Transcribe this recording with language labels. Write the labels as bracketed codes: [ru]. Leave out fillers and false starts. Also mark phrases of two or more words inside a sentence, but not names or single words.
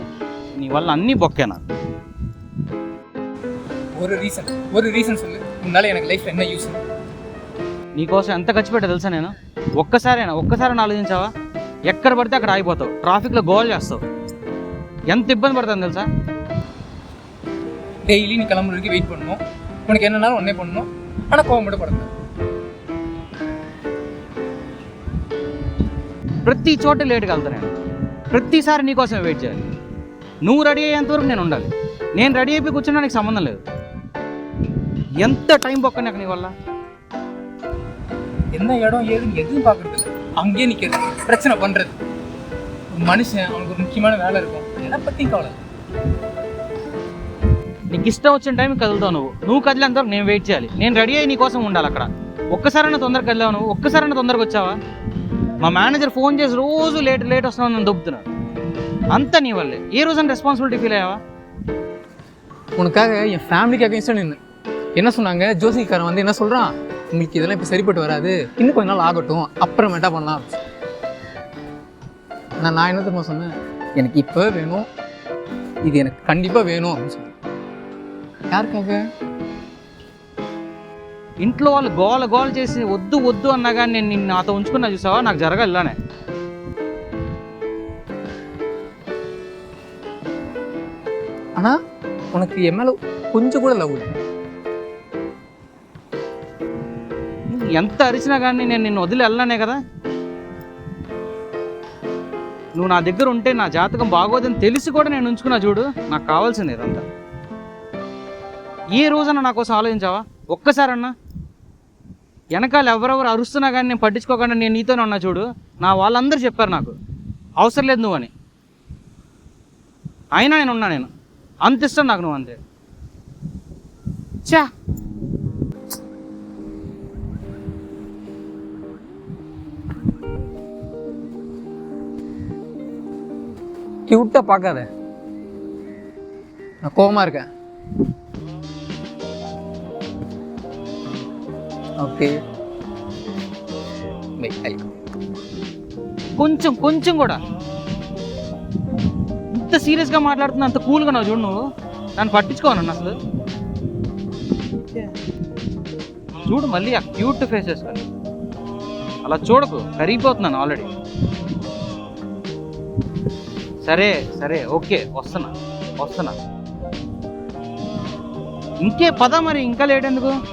[te] నీ వల్ల అన్నీ బొక్కే నాకు. [ta] ஒரு ரீசன் சொல்லு. உன்னால எனக்கு லைஃப் என்ன யூஸ்? [te] నీకోసం ఎంత ఖర్చు పెట్టా తెలుసా నేను? ఒక్కసారి ఆలోచించావా? ఎక్కడ పడితే అక్కడ ఆగిపోతావు, ట్రాఫిక్లో గోల్ చేస్తావు, ఎంత ఇబ్బంది పడుతుంది తెలుసా? [ta] டெய்லி நீ கிளம்புற வரைக்கும் வெயிட் பண்ணணும். உனக்கு என்னன்னாலும் ஒன்னே பண்ணணும். ஆனால் கோவம் மட்டும் படுங்க. [te] ప్రతి చోట లేట్గా వెళ్తా నేను. ప్రతిసారి నీకోసం వెయిట్ చేయాలి. నువ్వు రెడీ అయ్యేంతవరకు నేను ఉండాలి. నేను రెడీ అయిపోయి కూర్చున్నా నీకు సంబంధం లేదు. ఎంత టైం బొక్క నాకు నీ వల్ల. [ta] என்ன இடம் ஏதுன்னு எதுவும் பார்க்கறது இல்லை, அங்கேயே நிற்கிறது, பிரச்சனை பண்ணுறது. ஒரு மனுஷன் அவனுக்கு ஒரு முக்கியமான வேலை இருக்கும், எதை பற்றியும் கவலை. [te] నీకు ఇష్టం వచ్చిన టైంకి కదులుతావు. నువ్వు కదిలేంతవరకు నేను వెయిట్ చేయాలి. నేను రెడీ అయ్యి నీ కోసం ఉండాలి అక్కడ. ఒక్కసారైనా తొందరగా కదిలావు నువ్వు? ఒక్కసారైనా తొందరగా వచ్చావా? మా మేనేజర్ ఫోన్ చేసి రోజు లేట్ వస్తున్నావు నన్ను దొబ్బుతున్నాను. అంతా నీ వల్లే. ఏ రోజైనా [en] responsibility feel [te] అయ్యావా? [ta] உனக்காக என் ஃபேமிலிக்கு அகைன்ஸ்டாக நின்று என்ன சொன்னாங்க, ஜோசிக்காரன் வந்து என்ன சொல்கிறான், உங்களுக்கு இதெல்லாம் இப்போ சரிப்பட்டு வராது, இன்னும் கொஞ்ச நாள் ஆகட்டும், அப்புறமேட்டா பண்ணலாம். நான் என்ன தெரியுமா சொன்னேன், எனக்கு இப்போ வேணும், இது எனக்கு கண்டிப்பாக வேணும் அப்படின்னு சொன்னேன். யாருக்காக? [te] ఇంట్లో వాళ్ళు గోల చేసి వద్దు అన్నా కానీ నేను నిన్ను నాతో ఉంచుకున్నా చూసావా? నాకు జరగాలి ఇలానే. [ta] ஆனால் உனக்கு என் மேலே கொஞ்சம் கூட லவ் இல்லை. [te] ఎంత అరిచినా కానీ నేను నిన్ను వదిలి వెళ్ళానే కదా. నువ్వు నా దగ్గర ఉంటే నా జాతకం బాగోదని తెలిసి కూడా నేను ఉంచుకున్నా చూడు. నాకు కావాల్సింది ఇదంతా. ఏ రోజన్నా నా కోసం ఆలోచించావా? ఒక్కసారన్నా. వెనకాల ఎవరెవరు అరుస్తున్నా కానీ నేను పట్టించుకోకుండా నేను నీతోనే ఉన్నా చూడు. నా వాళ్ళందరూ చెప్పారు నాకు అవసరం లేదు నువ్వు అని. అయినా నేను ఉన్నా. నేను అంత ఇష్టం నాకు నువ్వు అంతే. చా [ta] கியூட்டாக பார்க்காத, நான் கோவமாக இருக்கேன். [te] ఓకే కొంచెం కూడా ఇంత సీరియస్గా మాట్లాడుతున్నా, అంత కూల్గా నావు చూడు. నువ్వు నన్ను పట్టించుకోను అసలు. చూడు మళ్ళీ ఆ [en] cute face [te] వేసుకొని అలా చూడకు, కరిగిపోతున్నాను ఆల్రెడీ. సరే ఓకే, వస్తున్నా. ఇంకే పద మరి, ఇంకా లేట్ ఎందుకు?